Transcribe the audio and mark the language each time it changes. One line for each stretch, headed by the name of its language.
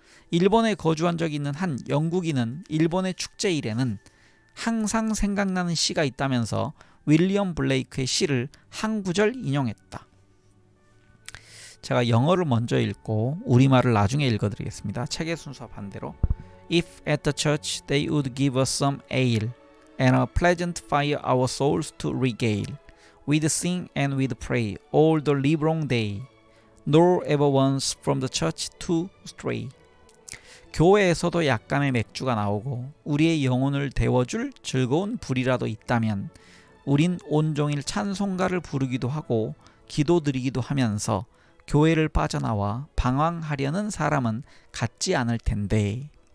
Korean: 일본에 거주한 적이 있는 한 영국인은 일본의 축제일에는 항상 생각나는 시가 있다면서 윌리엄 블레이크의 시를 한 구절 인용했다. 제가 영어를 먼저 읽고 우리말을 나중에 읽어드리겠습니다. 책의 순서 반대로.
English: If at the church they would give us some ale and a pleasant fire our souls to regale, we'd sing and we'd pray all the livelong day, nor ever once from the church to stray.
Korean: 교회에서도 약간의 맥주가 나오고 우리의 영혼을 데워줄 즐거운 불이라도 있다면 우린 온종일 찬송가를 부르기도 하고 기도드리기도 하면서 교회를 빠져나와 방황하려는 사람은 같지 않을 텐데.